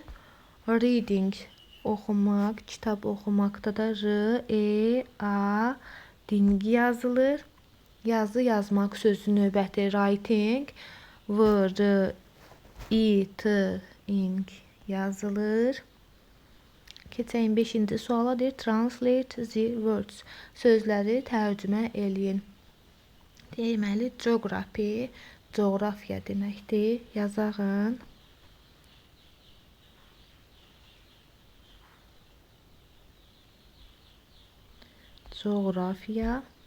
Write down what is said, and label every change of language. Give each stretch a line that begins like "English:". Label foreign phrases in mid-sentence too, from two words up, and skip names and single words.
Azerbaijani: Reading oxumaq, kitab oxumaqda da R, E, A, ding yazılır. Yazı yazmaq sözü növbəti writing. V, R, I, T, ing yazılır. Keçək 5-ci suala deyir.
English: Translate the words.
Azerbaijani: Sözləri tərcümə eləyin. Deməli, geography, coğrafiya deməkdir. Yazağın. Coğrafiya.